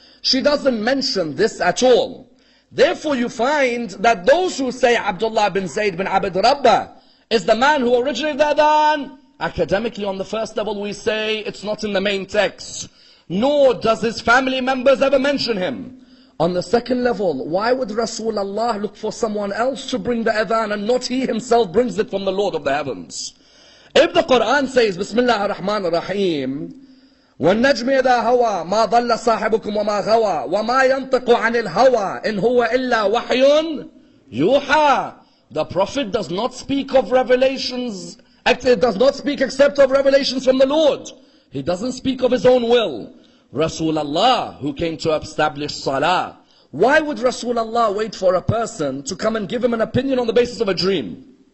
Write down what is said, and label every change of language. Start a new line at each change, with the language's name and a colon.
English: She doesn't mention this at all. Therefore you find that those who say Abdullah bin Zayd bin Abd Rabbah is the man who originated the adhan, academically on the first level we say it's not in the main text, nor does his family members ever mention him. On the second level, why would Rasulullah look for someone else to bring the adhan and not he himself brings it from the Lord of the heavens? If the Quran says,
Arabic: Bismillah ar-Rahman ar-Rahim, وَالنَّجْمِ إِذَا هَوَى مَا ضَلَّ صَاحِبُكُمْ وَمَا غَوَى وَمَا يَنْطِقُ عَنِ الْهَوَى إِنْ هُوَ إِلَّا وَحْيٌ يُوحَى.
English: The Prophet does not speak of revelations, does not speak except of revelations from the Lord. He doesn't speak of his own will. Rasulullah, who came to establish salah, why would Rasulullah wait for a person to come and give him an opinion on the basis of a dream?